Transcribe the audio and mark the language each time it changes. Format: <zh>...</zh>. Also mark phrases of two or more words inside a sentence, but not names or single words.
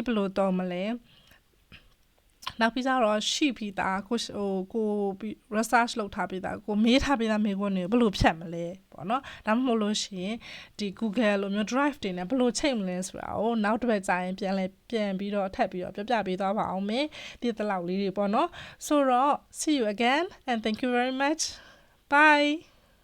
<my>ဘယ်လိုတော့မလဲနောက်ပြီးတော့ရှိပြီးသားကို research လုပ်ထားပြီးသားကိုမေးထားပြီးသားမေးခွန်းတွေဘယ်လိုဖြတ်မလဲပေါ့နော်ဒါမှမဟုတ်လို့ရှိရင်ဒီ Google လိုမျိုး Drive တွေနဲ့ဘယ်လိုချိန်မလဲဆိုတာကိုနောက်တစ်ပတ်ကြာရင်ပြန်ပြီးတော့ထပ်ပြီးတော့ပြပေးသွားပါအောင်မယ်ဒီတလောက်လေးတွေပေါ့နော်ဆိုတော့</my> <en>see you again and thank you very much bye</en>